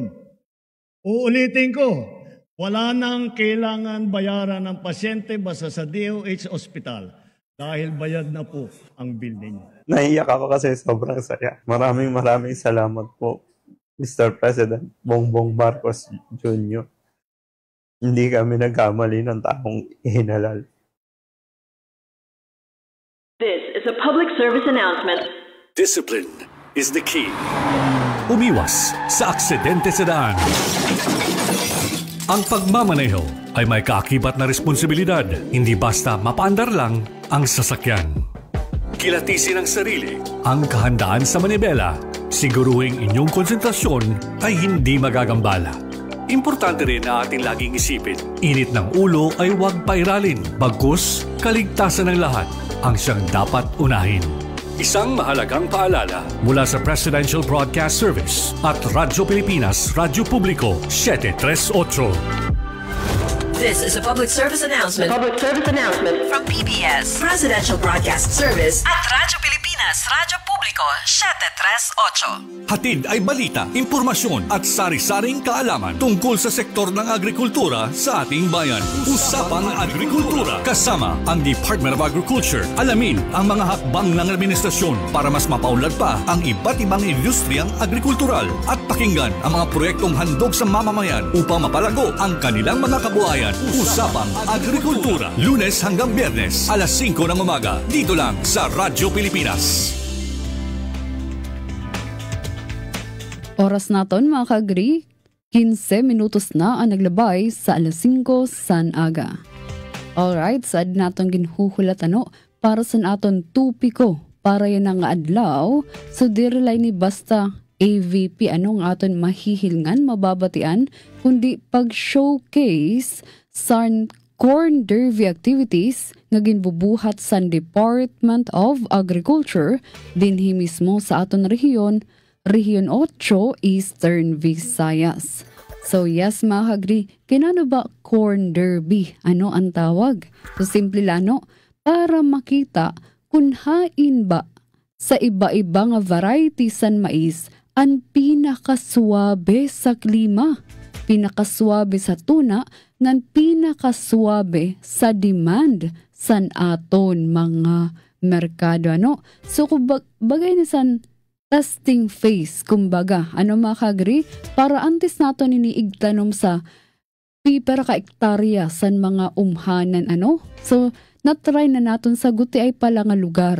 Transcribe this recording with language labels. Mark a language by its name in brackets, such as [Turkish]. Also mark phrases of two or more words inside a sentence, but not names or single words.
[Filipino] Uulitin ko, wala nang kailangan bayaran ng pasyente basta sa DOH Hospital dahil bayad na po ang bill ninyo. Naiyak ako kasi sobrang saya. Maraming salamat po, Mr. President Bongbong Marcos Jr. Hindi kami nagkamali ng taong ihinalal. [English] This is a public service announcement. Discipline is the key. [Filipino] Umiwas sa aksidente sa daan. Ang pagmamaneho ay may kaakibat na responsibilidad. Hindi basta mapaandar lang ang sasakyan. Kilatisin ang sarili, ang kahandaan sa manibela. Siguruhing inyong konsentrasyon ay hindi magagambala. Importante rin na ating laging isipin, init ng ulo ay huwag pairalin. Bagkus, kaligtasan ng lahat ang siyang dapat unahin. Isang mahalagang paalala mula sa Presidential Broadcast Service at Radyo Pilipinas, Radyo Publiko 738. [English] This is a public service announcement. Public service announcement from PBS, Presidential Broadcast Service at Radyo Pilipinas, Radyo Publiko 738. [Filipino] Hatid ay balita, impormasyon at sari-saring kaalaman tungkol sa sektor ng agrikultura sa ating bayan. Usapang Agrikultura kasama ang Department of Agriculture. Alamin ang mga hakbang ng administrasyon para mas mapaunlad pa ang iba't ibang industriyang agrikultural at pakinggan ang mga proyektong handog sa mamamayan upang mapalago ang kanilang mga kabuhayan. Usapang Agrikultura, Lunes hanggang Biyernes, alas 5 ng umaga, dito lang sa Radyo Pilipinas. [Waray] Oras naton mga kagri, 15 minutos na ang naglabay sa alas 5 san aga. Alright, saad naton ginhuhulat para sa naton tupiko para yan ang adlaw, so direlay ni basta AVP anong aton mahihilngan, mababatian, kundi pag-showcase sa [English] corn derby activities [Waray] nga ginbubuhat sa Department of Agriculture dinhi mismo sa aton rehiyon, Rehiyon 8, Eastern Visayas. So yes mga kagri, kinano ba [English] corn derby? [Waray] Ano ang tawag? So simple lano, para makita kung hain ba sa iba-iba nga variety san mais ang pinakaswabe sa klima, pinakaswabe sa tuna, ngan pinakaswabe sa demand san aton mga merkado. So bagay ni san [English] testing phase, [Waray] kumbaga, mga kagri, para antes nato iniigtanom sa pipera ka ektarya san mga umhanan, So, natry na naton sa guti ay pala nga lugar.